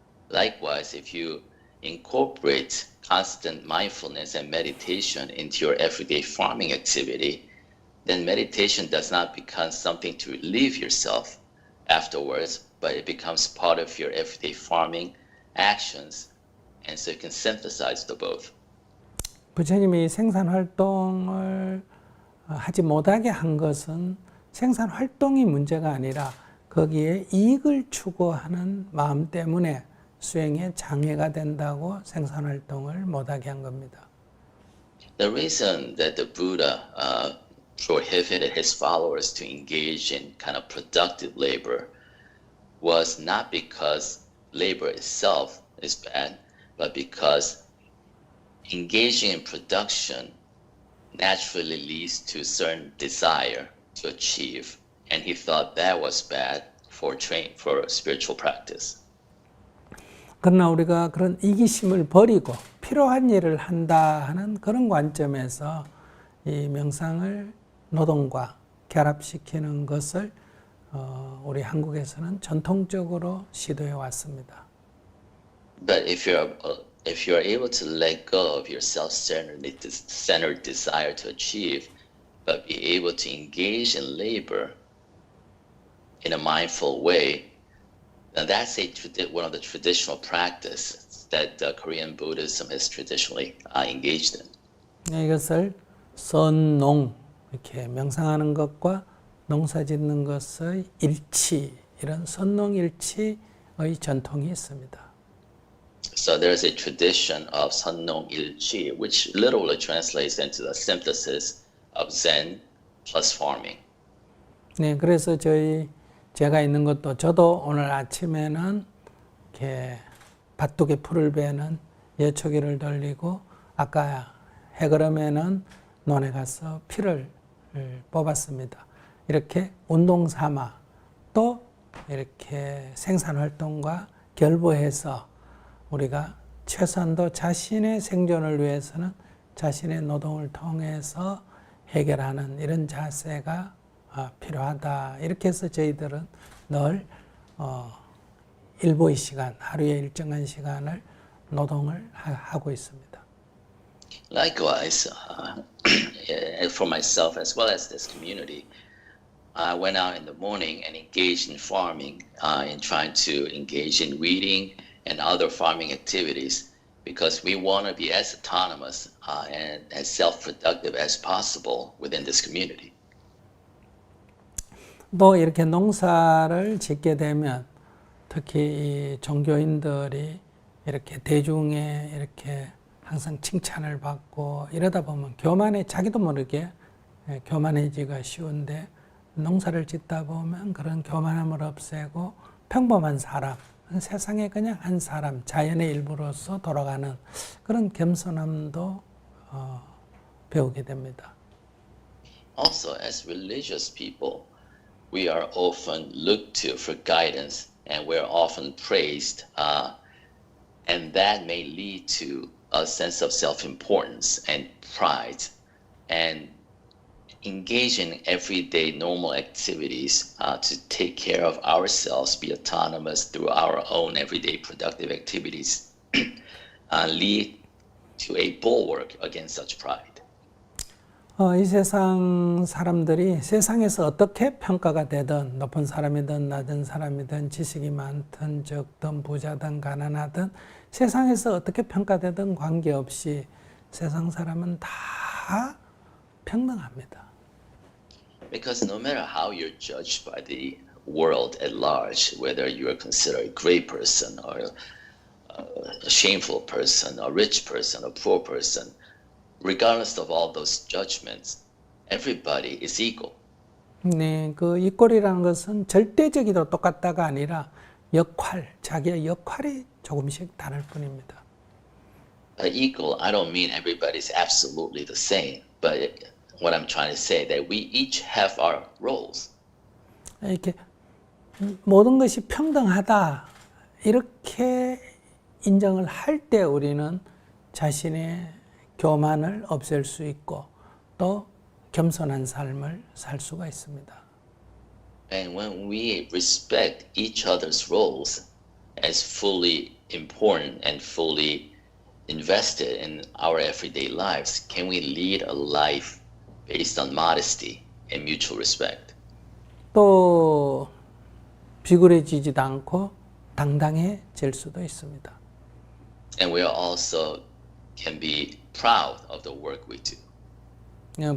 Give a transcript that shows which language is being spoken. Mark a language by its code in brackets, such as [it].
[en] Likewise, if you incorporate constant mindfulness and meditation into your everyday farming activity, then meditation does not become something to relieve yourself afterwards, but it becomes part of your everyday farming actions, and so you can synthesize the both. [ko] 부처님이 생산 활동을 하지 못하게 한 것은 생산 활동이 문제가 아니라 거기에 이익을 추구하는 마음 때문에 수행에 장애가 된다고 생산 활동을 못하게 한 겁니다. [en] The reason that the Buddha prohibited his followers to engage in kind of productive labor was not because labor itself is bad, but because engaging in production naturally leads to certain desire to achieve, and he thought that was bad for spiritual practice. [ko] 그러나 우리가 그런 이기심을 버리고 필요한 일을 한다 하는 그런 관점에서 이 명상을 노동과 결합시키는 것을 우리 한국에서는 전통적으로 시도해 왔습니다. [en] But if you're able to let go of your self-centered desire to achieve, but be able to engage in labor in a mindful way, then that's one of the traditional practices that Korean Buddhism has traditionally engaged in. [ko] 이것을 선농, 이렇게 명상하는 것과 농사 짓는 것의 일치, 이런 선농일치의 전통이 있습니다. [en] So there's a tradition of Sannong Il-chi, which literally translates into the synthesis of Zen plus farming. [ko] 네, 그래서 제가 있는 것도 저도 오늘 아침에는 이렇게 밭둑에 풀을 베는 예초기를 돌리고 아까 해그름에는 논에 가서 피를 뽑았습니다. 이렇게 운동 삼아 또 이렇게 생산 활동과 결부해서 우리가 최소한도 자신의 생존을 위해서는 자신의 노동을 통해서 해결하는 이런 자세가 필요하다. 이렇게 해서 저희들은 늘 일부의 시간, 하루의 일정한 시간을 노동을 하고 있습니다. [en] Likewise, for myself as well as this community, I went out in the morning and engaged in farming, in trying to engage in weeding and other farming activities, because we want to be as autonomous and as self-productive as possible within this community. [ko] 또 이렇게 농사를 짓게 되면 특히 이 종교인들이 이렇게 대중에 이렇게 항상 칭찬을 받고 이러다 보면 자기도 모르게 교만해지기가 쉬운데, 농사를 짓다 보면 그런 교만함을 없애고 평범한 사람, 세상에 그냥 한 사람, 자연의 일부로서 돌아가는 그런 겸손함도 배우게 됩니다. [en] Also, as religious people, we are often looked to for guidance, and we're often praised, and that may lead to a sense of self-importance and pride, and engage in everyday normal activities to take care of ourselves, be autonomous through our own everyday productive activities, lead to a bulwark against such pride. [ko] 이 세상 사람들이 세상에서 어떻게 평가가 되든, 높은 사람이든 낮은 사람이든, 지식이 많든 적든 부자든 가난하든, 세상에서 어떻게 평가되든 관계없이 세상 사람은 다 평등합니다. [en] Because no matter how you're judged by the world at large, whether you are considered a great person or a shameful person, a rich person, a poor person, regardless of all those judgments, everybody is equal. [ko] 네, 그 이꼴이라는 것은 절대적으로 똑같다가 아니라 자기의 역할이 조금씩 다를 뿐입니다. [en] By equal, I don't mean everybody's absolutely the same, but what I'm trying to say that we each have our roles. [ko] 이렇게 모든 것이 평등하다 이렇게 인정을 할 때 우리는 자신의 교만을 없앨 수 있고 또 겸손한 삶을 살 수가 있습니다. [en] And when we respect each other's roles as fully important and fully invested in our everyday lives, can we lead a life based on modesty and mutual respect? [ko] 또 비굴해지지도 않고 당당해질 수도 있습니다. [en] And we also can be proud of the work we do.